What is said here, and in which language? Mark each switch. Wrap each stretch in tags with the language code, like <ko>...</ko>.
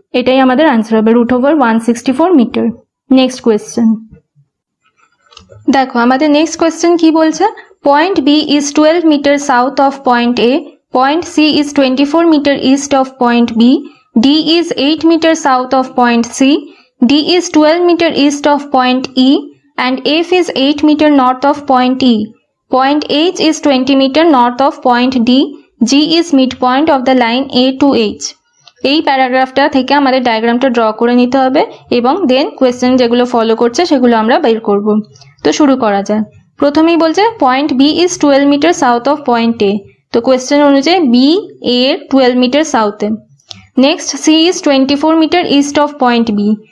<bn>এটাই আমাদের আনসার হবে, √164 মিটার। নেক্সট কোয়েশ্চেন দেখো, আমাদের নেক্সট কোয়েশ্চেন কি বলছে,</bn> <en>Point B is 12 meter south of point A, point C is 24 meter east of point B, D is 8 meter south of point C, D is 12 meter east of point E, and F is 8 meter north of point E. Point H is 20 meter north of point D. G is midpoint of the line A to H.</en> <bn>এই প্যারাগ্রাফটা থেকে আমাদের ডায়াগ্রামটা draw করে নিতে হবে এবং দেন question যেগুলো follow করছে সেগুলো আমরা বের করব। তো শুরু করা যায়। প্রথমেই বলছে</bn> <en>Point B is 12 meter south of point A.</en> <bn>তো কোয়েশ্চেন অনুযায়ী বি এর 12 metre সাউথে।</bn> <en>Next C is 24 meter east of point B.</en>